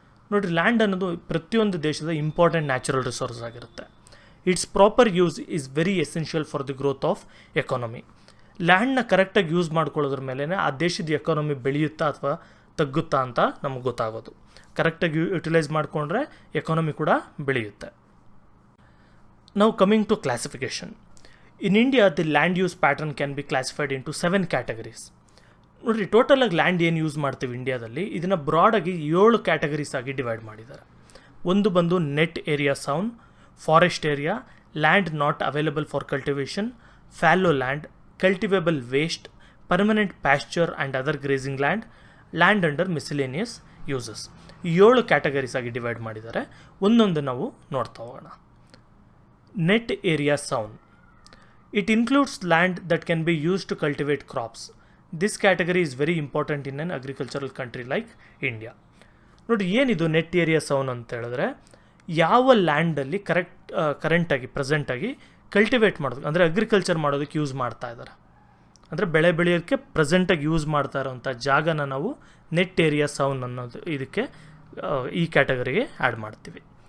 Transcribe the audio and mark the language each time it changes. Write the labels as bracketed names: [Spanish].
[Kannada] ನೋಡಿರಿ, ಲ್ಯಾಂಡ್ ಅನ್ನೋದು ಪ್ರತಿಯೊಂದು ದೇಶದ ಇಂಪಾರ್ಟೆಂಟ್ ನ್ಯಾಚುರಲ್ ರಿಸೋರ್ಸ್ ಆಗಿರುತ್ತೆ. [English] Its proper use is very essential for the growth of economy. [Kannada] ಲ್ಯಾಂಡ್ನ ಕರೆಕ್ಟಾಗಿ ಯೂಸ್ ಮಾಡ್ಕೊಳ್ಳೋದ್ರ ಮೇಲೆ ಆ ದೇಶದ ಎಕಾನಮಿ ಬೆಳೆಯುತ್ತಾ ಅಥವಾ ತಗ್ಗುತ್ತಾ ಅಂತ ನಮಗೆ ಗೊತ್ತಾಗೋದು. ಕರೆಕ್ಟಾಗಿ ಯುಟಿಲೈಸ್ ಮಾಡಿಕೊಂಡ್ರೆ ಎಕಾನಮಿ ಕೂಡ ಬೆಳೆಯುತ್ತೆ. [English] Now coming to classification. In India, the land use pattern can be classified into 7 categories. [Kannada] ನೋಡಿರಿ, ಟೋಟಲಾಗಿ ಲ್ಯಾಂಡ್ ಏನು ಯೂಸ್ ಮಾಡ್ತೀವಿ ಇಂಡಿಯಾದಲ್ಲಿ, ಇದನ್ನು ಬ್ರಾಡಾಗಿ 7 ಕ್ಯಾಟಗರೀಸ್ ಆಗಿ ಡಿವೈಡ್ ಮಾಡಿದ್ದಾರೆ. ಒಂದು ಬಂದು [English] Net area sown, forest area, land not available for cultivation, fallow land, cultivable waste, permanent pasture and other grazing land, land under miscellaneous uses. [Kannada] 7 categories ಆಗಿ ಡಿವೈಡ್ ಮಾಡಿದ್ದಾರೆ. ಒಂದೊಂದು ನಾವು ನೋಡ್ತಾ ಹೋಗೋಣ. [English] Net area sown. It includes land that can be used to cultivate crops. This category is very important in an agricultural country like India. [Kannada] ನೋಡಿ, ಏನಿದು net area ಸೌನ್ ಅಂತ ಹೇಳಿದ್ರೆ, ಯಾವ ಲ್ಯಾಂಡಲ್ಲಿ ಕರೆಂಟಾಗಿ ಪ್ರೆಸೆಂಟಾಗಿ ಕಲ್ಟಿವೇಟ್ ಮಾಡೋದು ಅಂದರೆ ಅಗ್ರಿಕಲ್ಚರ್ ಮಾಡೋದಕ್ಕೆ ಯೂಸ್ ಮಾಡ್ತಾ ಇದ್ದಾರೆ, ಅಂದರೆ ಬೆಳೆ ಬೆಳೆಯೋಕ್ಕೆ ಪ್ರೆಸೆಂಟಾಗಿ ಯೂಸ್ ಮಾಡ್ತಾ ಇರೋವಂಥ ಜಾಗನ ನಾವು ನೆಟ್ ಏರಿಯಾ ಸೌನ್ ಅನ್ನೋದು ಇದಕ್ಕೆ ಈ ಕ್ಯಾಟಗರಿಗೆ ಆ್ಯಡ್ ಮಾಡ್ತೀವಿ.